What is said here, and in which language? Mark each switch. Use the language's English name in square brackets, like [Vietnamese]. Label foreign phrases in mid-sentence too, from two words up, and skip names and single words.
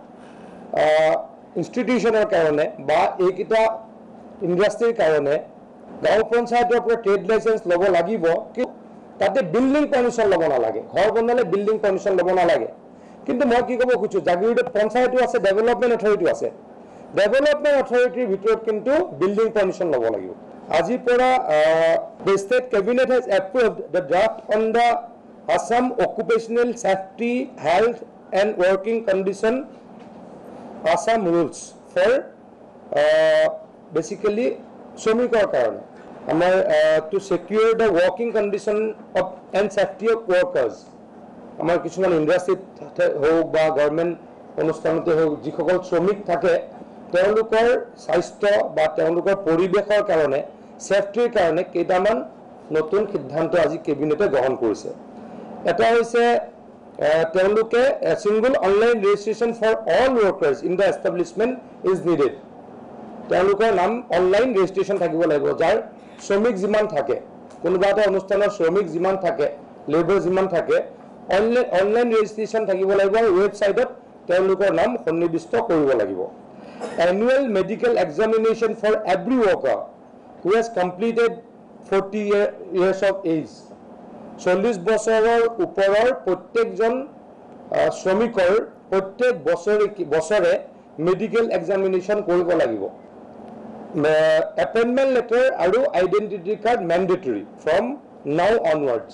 [Assamese] ইনষ্টিটিউশ্যনৰ কাৰণে বা এইকেইটা ইণ্ডাষ্ট্ৰিৰ কাৰণে গাঁও পঞ্চায়তৰ পৰা [English] trade licence [Assamese] ল'ব লাগিব। তাতে [English] building permission [Assamese] ল'ব নালাগে, ঘৰ বনালে [English] building permission [Assamese] ল'ব নালাগে। কিন্তু মই কি ক'ব খুজিছোঁ, জাগিৰোডত পঞ্চায়তো আছে, ডেভেলপমেণ্ট অথৰিটিও আছে, ডেভেলপমেণ্ট অথৰিটিৰ ভিতৰত কিন্তু [English] building permission [Assamese] ল'ব লাগিব। আজিৰ পৰা [English] the state cabinet has approved the draft on the Assam Occupational Safety, Health and Working Condition Assam rules for basically [Assamese] শ্ৰমিকৰ কাৰণে আমাৰ [English] to secure the working condition of and safety of workers। [Assamese] আমাৰ কিছুমান ইণ্ডাষ্ট্ৰিত হওক বা গভৰ্ণমেণ্ট অনুষ্ঠানতে হওক যিসকল শ্ৰমিক থাকে তেওঁলোকৰ স্বাস্থ্য বা তেওঁলোকৰ পৰিৱেশৰ কাৰণে, ছেফটিৰ কাৰণে কেইটামান নতুন সিদ্ধান্ত আজি কেবিনেটে গ্ৰহণ কৰিছে। এটা হৈছে তেওঁলোকে [English] single online registration for all workers in the establishment is needed. [Assamese] তেওঁলোকৰ নাম [English] online registration [Assamese] থাকিব লাগিব। যাৰ শ্ৰমিক যিমান থাকে, কোনোবা এটা অনুষ্ঠানৰ শ্ৰমিক যিমান থাকে, লেবাৰ যিমান থাকে, [English] online registration [Assamese] থাকিব লাগিব আৰু ৱেবছাইটত তেওঁলোকৰ নাম সন্নিৱিষ্ট কৰিব লাগিব। [English] annual medical examination for every worker who has completed 40 years of age, [Assamese] 40 বছৰৰ ওপৰৰ প্ৰত্যেকজন শ্ৰমিকৰ প্ৰত্যেক বছৰে [English] medical examination [Assamese] কৰিব লাগিব। [English] appointment letter আৰু identity card mandatory from now onwards.